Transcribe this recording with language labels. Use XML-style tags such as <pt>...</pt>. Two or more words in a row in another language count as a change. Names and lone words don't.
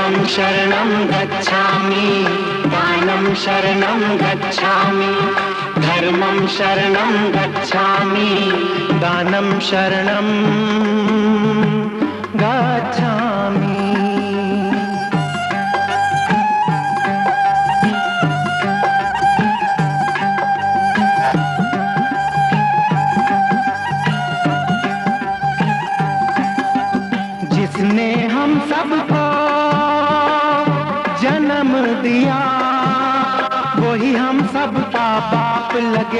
<pi>शरणं गच्छामि दानं शरणं गच्छामि धर्मं शरणं गच्छामि दानं शरणं</pi> <hi>गच्छामि जिसने हम सबको जन्म दिया वही हम सबका बाप लगे।</hi>